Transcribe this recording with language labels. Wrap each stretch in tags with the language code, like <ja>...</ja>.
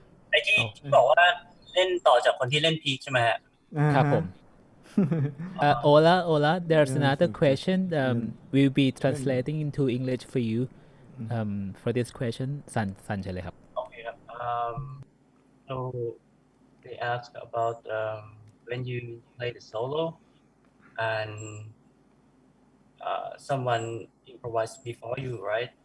<th>ไอ้ที่บอกว่าเล่นต่อจากคนที่เล่นพีคใช่ไหมฮะ ครับผม</th> <en>Ola, there's another question. We'll be translating into English for you. For this question,</en> <th>ซันใช่เลยครับ</th> <en>Okay ครับ so they ask about when you play the solo and someone improvised before you, right?</en>